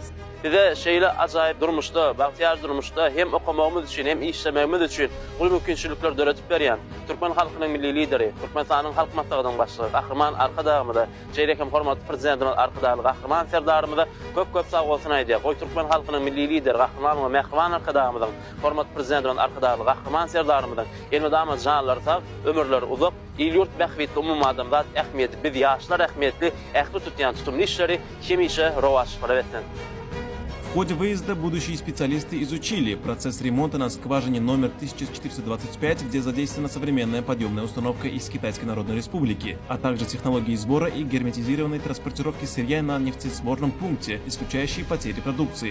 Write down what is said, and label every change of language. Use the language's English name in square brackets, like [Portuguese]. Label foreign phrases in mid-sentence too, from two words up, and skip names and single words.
[Turkmen] Bize şeýle ajaýyp durmuşda, bagtyar durmuşda hem okumagymyz üçin hem işlemegimiz üçin ulu mümkinçilikler döretip berýän Türkmen halkynyň milli lideri, Türkmenistanyň halk maslahatynyň başlygy Gahraman Arkadaýymyza, şeýlekem hormatly prezidentimiz Arkadaýly Gahraman Serdarymiza köp sag bolsun aýdýar. Goý Türkmen halkynyň milli lideri Gahraman Mehriban Arkadaýymyzyň, hormatly prezidentimiz Arkadaýly Gahraman Serdarymyzyň elmedama janlary sag, ömürleri uzak, il-ýurt bähwetli umum adamzat ähmiýeti, biz ýaşlar ähmiýetli, ähli tutýan tutumly işleri hemişe rowaş etsin. [Russian] В ходе выезда будущие специалисты изучили процесс ремонта на скважине номер 1425, где задействована современная подъемная установка из Китайской Народной Республики, а также технологии сбора и герметизированной транспортировки сырья на нефтесборном пункте, исключающие потери продукции.